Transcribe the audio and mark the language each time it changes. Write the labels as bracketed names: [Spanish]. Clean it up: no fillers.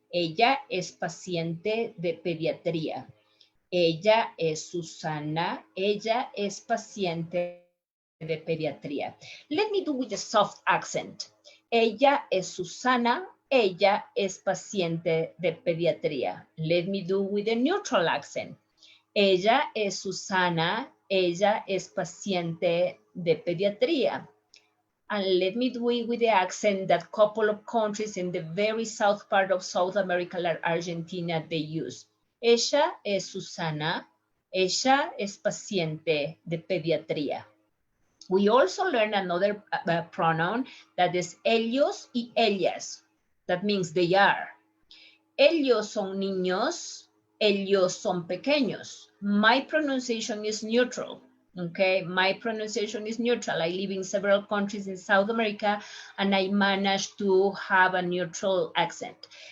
[Spanish] Ella es paciente de pediatría. Ella es Susana. Ella es paciente de pediatría. [English] Let me do with a soft accent. [Spanish] Ella es Susana. Ella es paciente de pediatría. [English] Let me do with a neutral accent. [Spanish] Ella es Susana. Ella es paciente de pediatría. [English] And let me do it with the accent that a couple of countries in the very south part of South America, like Argentina, they use. [Spanish] Ella es Susana. Ella es paciente de pediatría. [English] We also learn another pronoun that is [Spanish] ellos y ellas. [English] That means they are. [Spanish] Ellos son niños. Ellos son pequeños. [English] My pronunciation is neutral. Okay, my pronunciation is neutral. I live in several countries in South America and I managed to have a neutral accent.